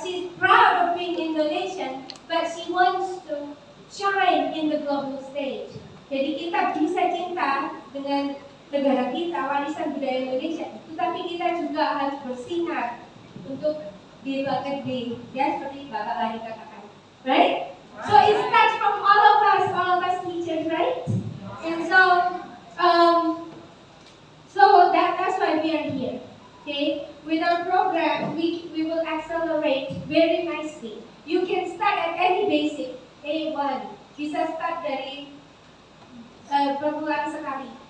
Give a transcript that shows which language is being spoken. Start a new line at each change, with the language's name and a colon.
English: She's proud of being Indonesian, but she wants to shine in the global stage.
Indonesian: Jadi kita bisa cinta dengan negara kita, warisan budaya Indonesia, tetapi kita juga harus bersinar untuk di luar negeri, ya seperti Bapak tadi katakan, right?
English: So it starts from all of us teachers, right? And so that's why we are here. Okay, with our program, we will accelerate very nicely. You can start at any basic A1,
Indonesian: bisa start dari permulaan sekali.